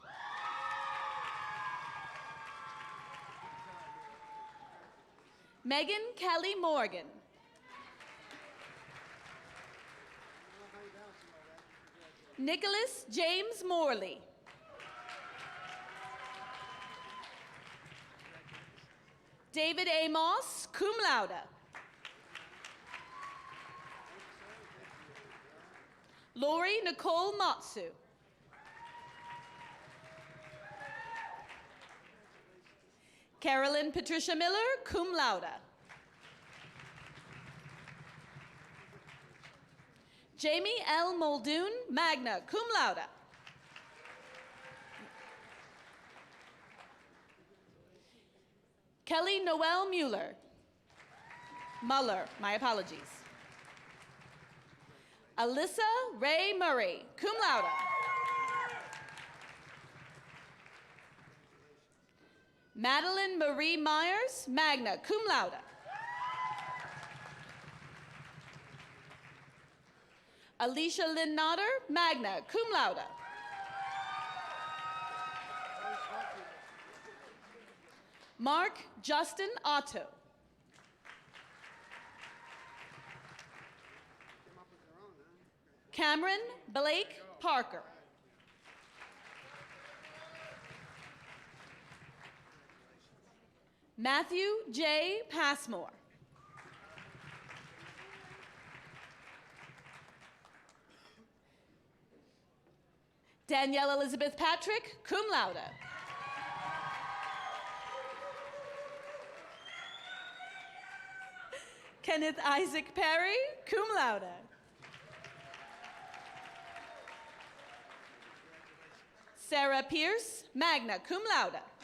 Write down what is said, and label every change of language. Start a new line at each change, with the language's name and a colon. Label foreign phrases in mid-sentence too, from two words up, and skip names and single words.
English: Megan Kelly Morgan. Nicholas James Morley. David A. Moss,
Latin: cum laude.
English: Lori Nicole Matsu. Carolyn Patricia Miller,
Latin: cum laude.
English: Jamie L. Muldoon,
Latin: magna cum laude.
English: Kelly Noel Mueller. Muller, my apologies. Alyssa Ray Murray,
Latin: cum laude.
English: Madeline Marie Myers,
Latin: magna cum laude.
English: Alicia Lynn Notter,
Latin: magna cum laude.
English: Mark Justin Otto. Cameron Blake Parker. Matthew J. Passmore. Danielle Elizabeth Patrick,
Latin: cum laude.
English: Kenneth Isaac Perry,
Latin: cum laude.
English: Sarah Pierce,
Latin: magna cum laude.